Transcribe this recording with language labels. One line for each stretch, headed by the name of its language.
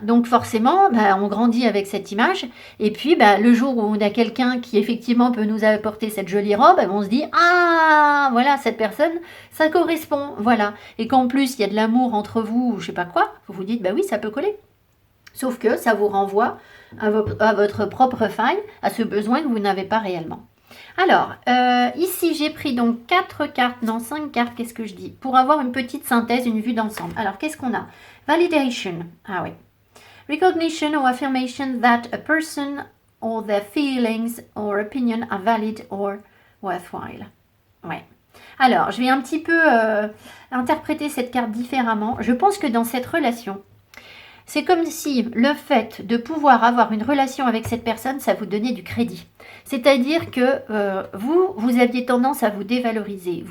French: Donc forcément, bah, on grandit avec cette image, et puis bah, le jour où on a quelqu'un qui effectivement peut nous apporter cette jolie robe, on se dit ah voilà, cette personne ça correspond, voilà, et qu'en plus il y a de l'amour entre vous ou je sais pas quoi, vous vous dites bah oui, ça peut coller, sauf que ça vous renvoie à votre propre faille, à ce besoin que vous n'avez pas réellement. Alors, ici j'ai pris donc 5 cartes, qu'est-ce que je dis, pour avoir une petite synthèse, une vue d'ensemble. Alors qu'est-ce qu'on a?
English: Validation,
French: ah oui,
English: recognition or affirmation that a person or their feelings or opinion are valid or worthwhile.
French: Ouais. Alors, je vais un petit peu interpréter cette carte différemment. Je pense que dans cette relation, c'est comme si le fait de pouvoir avoir une relation avec cette personne, ça vous donnait du crédit. C'est-à-dire que vous aviez tendance à vous dévaloriser.